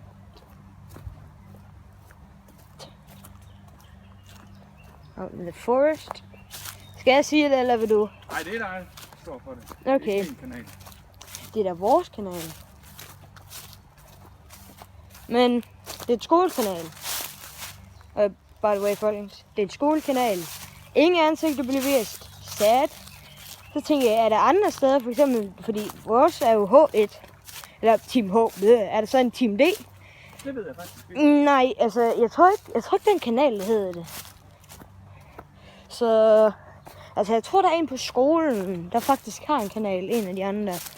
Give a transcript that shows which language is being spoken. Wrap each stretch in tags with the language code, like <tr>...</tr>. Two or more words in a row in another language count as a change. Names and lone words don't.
<en>The forest.</en> <da>Skal jeg sige det, eller vil du? Nej, det er dig, der står for det. Okay. Det er din kanal. Det er da vores kanal. Men det er et skolekanal.</da> <en>By the way,</en> <da>folkens. Det er et skolekanal. Ingen ansigter bliver vist. Sad. Så tænker jeg, er der andre steder, for eksempel, fordi vores er jo H1. Eller Team H. Er der så en Team D? Det ved jeg faktisk ikke. Nej, altså, jeg tror ikke, den kanal hedder det. Så, altså, jeg tror, der er en på skolen, der faktisk har en kanal, en af de andre.</da>